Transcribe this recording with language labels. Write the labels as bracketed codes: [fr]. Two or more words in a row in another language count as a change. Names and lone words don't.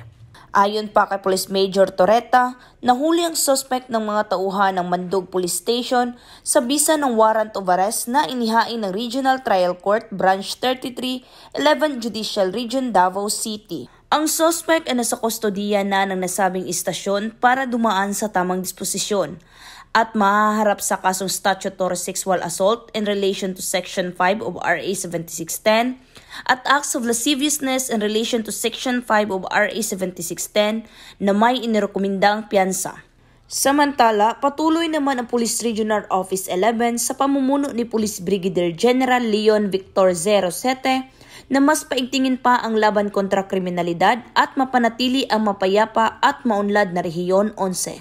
[tl] Ayon pa kay Police Major Torreta, nahuli ang suspect ng mga tauhan ng Mandog Police Station sa bisa ng [en] warrant of arrest [tl] na inihain ng Regional Trial Court Branch 33, 11 Judicial Region, Davao City. Ang suspect ay nasa kustodiya na ng nasabing istasyon para dumaan sa tamang disposisyon at mahaharap sa kasong [en] statutory sexual assault in relation to Section 5 of RA 7610 [tl] at [en] acts of lasciviousness in relation to Section 5 of RA 7610 [tl] na may inirekomendang piyansa. Samantala, patuloy naman ang Police Regional Office 11 sa pamumuno ni Police Brigadier General Leon Victor 07 na mas paigtingin pa ang laban kontra kriminalidad at mapanatili ang mapayapa at maunlad na Rehiyon 11.